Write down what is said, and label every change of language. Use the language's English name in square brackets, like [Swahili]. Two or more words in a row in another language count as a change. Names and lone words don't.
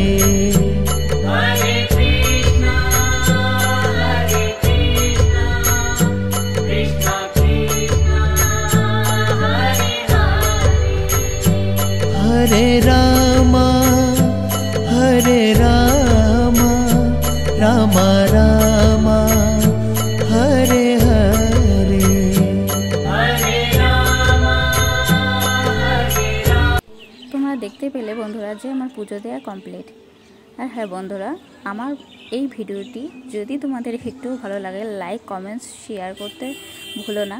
[Sanskrit] हरे कृष्णा कृष्णा कृष्णा हरे हरे। हरे राम राम राम हरे हरे। [Bangla] তোমরা দেখতে পেলে বন্ধুরা যে আমার পুজো দেওয়া কমপ্লিট। আর হ্যাঁ বন্ধুরা, আমার এই ভিডিওটি যদি তোমাদের একটু ভালো লাগে, [English] like comments share [Bangla] করতে ভুলো না।